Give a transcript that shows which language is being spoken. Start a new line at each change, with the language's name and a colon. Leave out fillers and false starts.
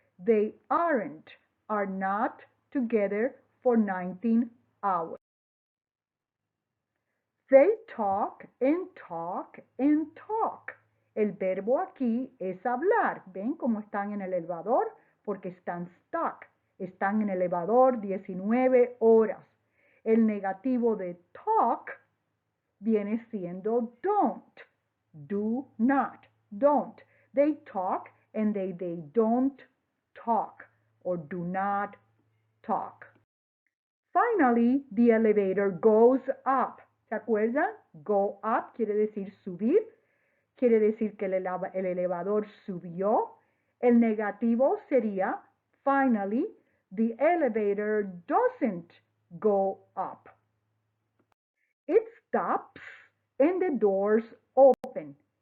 English: They aren't, are not together for 19 hours. They talk and talk and talk.
Spanish: El verbo aquí es hablar. ¿Ven cómo están en el elevador? Porque están stuck. Están en el elevador 19 horas. El negativo de talk viene siendo don't.
English: Do not. Don't. They talk and they don't talk or do not talk. Finally, the elevator goes up.
Spanish: ¿Se acuerdan? Go up quiere decir subir. Quiere decir que el elevador subió. El negativo sería,
English: finally, the elevator doesn't go up. It stops and the doors open.